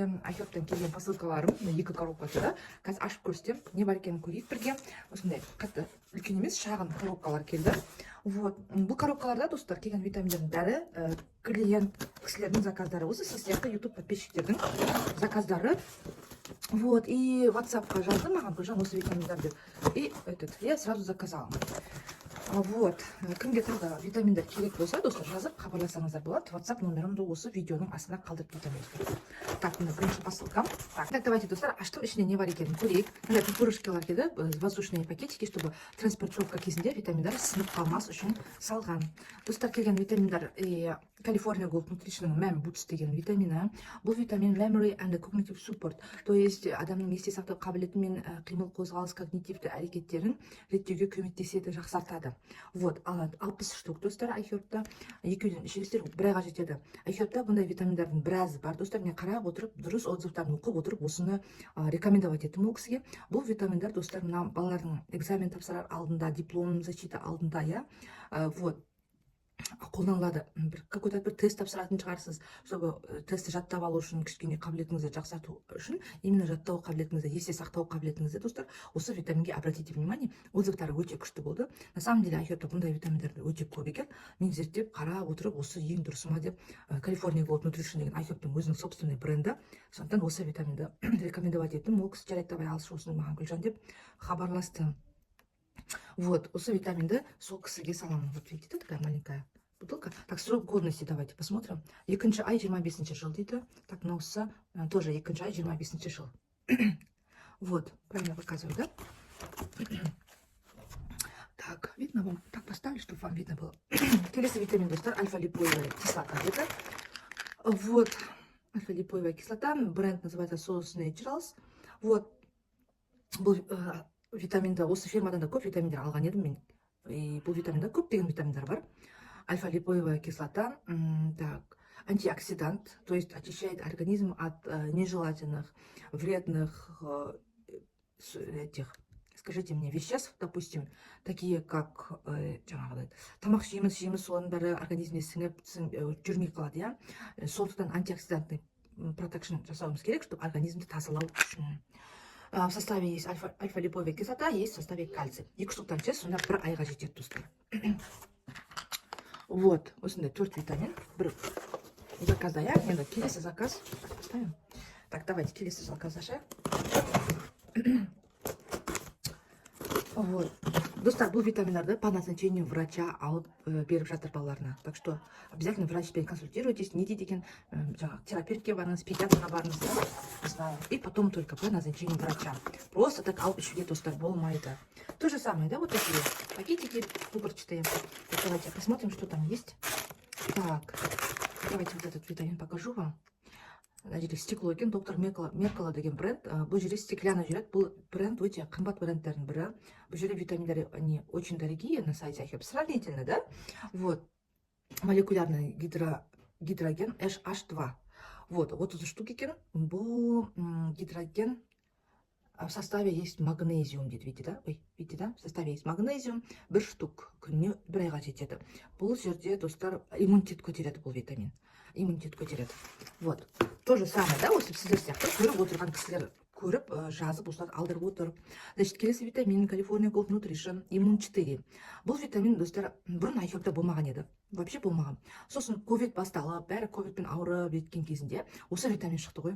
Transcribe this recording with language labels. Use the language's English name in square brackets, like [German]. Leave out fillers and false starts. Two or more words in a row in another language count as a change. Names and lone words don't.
[Kazakh] Айхерптен келген посылкаларым, екі коробкасы. Қазір ашып көрсетем, не бар екенін көрейік бірге. Осындай қатты үлкен емес, шағын коробкалар келді. Вот, бұл коробкаларда достар келген витаминдердің бәрі клиент кісілердің заказдары. Осы сіз сияқты YouTube подписчиктердің заказдары. [Russian] Вот, и [Kazakh] WhatsApp-қа жазды маған Гүлжан осы витаминдерді. [Russian] И я сразу заказала. Вот, [Kazakh] кімге тағы витаминдер керек болса, достар, жазып хабарласаңыздар болады. WhatsApp номерімді осы видеоның астына қалдырып кетемін. Так, мына бірінші посылкам. [Russian] Так, давайте, [Kazakh] достар, аштым, ішінде не бар екенін көрейік. Мына пупырышкалар келді, [Russian] воздушные пакетики, чтобы транспортировка [Kazakh] кезінде витаминдар сынып қалмас үшін салған. Достар, келген витаминдар California Gold Nutrition Mem Boots деген витамины. Бұл витамин [English] Memory and Cognitive Support, [Russian] то есть [Kazakh] адамның есте сақтау қабілеті мен қимыл қозғалыс когнитивті әрекеттерін реттеуге көмектеседі, жақсартады. Вот, 60 штук достар айхербта. Екеуден ішесіздер бір айға жетеді. Айхербта бұндай витаминдардың біразы бар. Достар, мен қарап отырып, дұрыс отзывтарын оқып отырып, осыны рекомендовать еттім ол кісіге. Бұл витаминдар, достар, мына балалардың экзамен тапсырар алдында, диплом защита алдында, вот, қолданылады. Какой-то бір тест тапсыратын шығарсыз, чтобы тестті жаттап алу үшін, кішкене қабілетіңізді жақсарту үшін, именно жаттау қабілетіңізді, есте сақтау қабілетіңізді, достар, осы витаминге [Russian] обратите внимание. [Kazakh] Отзывтары өте күшті болды. [Russian] На самом деле, [Kazakh] айхербта бұндай витаминдерді өте көп екен. Мен зерттеп, қарап отырып, осы ең дұрысы ма деп, California Gold Nutrition деген айхербтың өзінің собственный бренді. Сондықтан осы витаминді рекомендовать еттім. Ол кісі жарайды, давай алшы осыны маған Гүлжан деп хабарласты. Вот, осы витаминді сол кісіге саламын. [Russian] Вот видите, такая маленькая бутылка. Так, срок годности давайте посмотрим. [Kazakh] Екінші ай 25 жыл дейді. Так, мынаусы тоже екінші ай 25 жыл. [Russian] Вот, правильно показываю, да? Так, видно вам? Так поставлю, чтобы вам видно было. [Kazakh] Келесі витамин, достар, [Russian] альфа-липоевая кислота. Это вот, альфа-липоевая кислота. Бренд называется Source Naturals. Вот, [Kazakh] бұл витаминді, осы фирмадан да көп витаминдер алған едім мен. Бұл витаминда көп деген витаминдер бар. [Russian] Альфа-липоевая кислота, так, антиоксидант, то есть очищает организм от нежелательных, вредных этих, скажите мне, веществ, допустим, такие как [Kazakh] тамақ жейміз, соның бәрі организмде сіңіп жүрмей қалады, [Russian] я. [Kazakh] Сондықтан [Russian] антиоксидантный протекшн [Kazakh] жасауымыз керек, чтобы организмді тазалау үшін. [Russian] В составе есть альфа-липоевая кислота, есть в составе кальций. [Kazakh] Екі штуктан ішесіз, сонда бір айға жетеді, достар. Вот, осындай 4 витамин. Бір заказда я, енді келесі заказ. [Russian] Так, поставим. Так, давайте [Kazakh] келесі заказ ашайық. [Russian] Вот. [Kazakh] Достар, бұл витаминдарды [Russian] по назначению врача [Kazakh] алып беріп жатыр балаларына. [Russian] Так что обязательно [Kazakh] врачпен консультируйтесь, не дейте, терапевтке барыңыз, педиатрға барыңыз, [Russian] не знаю. И потом только по назначению врача. [Kazakh] Просто так алып ішуге, достар, болмайды. [Russian] То же самое, да, вот такие пакетики пупырчатые. Так, давайте посмотрим, что там есть. Так, давайте вот этот витамин покажу вам. [Kazakh] Значит, стекло екен, доктор Меркала деген бренд. Бұл жерде стеклянный жүреді. Бұл бренд өте қымбат брендтердің бірі. Бұл жерде витаминдері, [Russian] они очень дорогие на сайте Айхерб. Сравнительно, да? Вот. Молекулярный гидроген H2. Вот 30 штук екен. [Kazakh] Бұл гидроген [Russian] в составе есть магнезиум, видите, да? Ой, видите, да? В составе есть магнезиум. [Kazakh] Бір штук күніне бір айға жетеді. Бұл жерде, достар, иммунитет көтереді бұл витамин. Иммунитет көтереді. [Russian] Вот. То же самое, да? [Kazakh] Осы сіздер сияқты көріп отырған кісілер көріп, жазып, осылар алдырып отыр. Значит, келесі витамин California Gold Nutrition Immun 4. Бұл витамин, достар, бұрын айхербта болмаған еді. Вообще болмаған. Сосын ковид басталып, бәрі ковидпен ауырып еткен кезінде осы витамин шықты ғой.